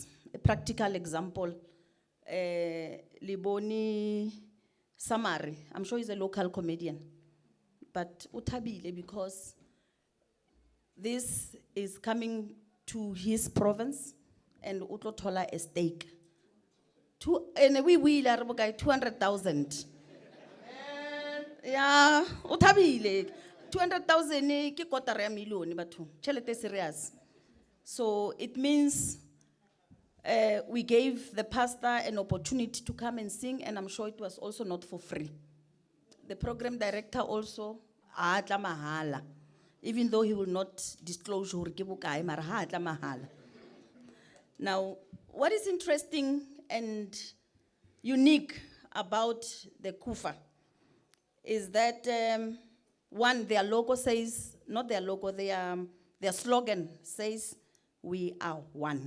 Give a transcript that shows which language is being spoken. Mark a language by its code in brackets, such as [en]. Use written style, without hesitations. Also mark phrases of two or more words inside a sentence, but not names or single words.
[en] A practical example, Liboni Samari, I'm sure he's a local comedian, but utabile because this is coming to his province and [st] utlotola a [en] stake. And we will 200,000. Yeah, [st] utabile 200,000 ki kotara ya milioni batho. Chelete serious. [en] So it means we gave the pastor an opportunity to come and sing, and I'm sure it was also not for free. The program director also [st] atla mahala, [en] even though he will not disclose [st] hore ke bokae, mara ha atla mahala. [en] Now, what is interesting and unique about the KUFA is that one, their logo says, not their logo, their slogan says, "We are one."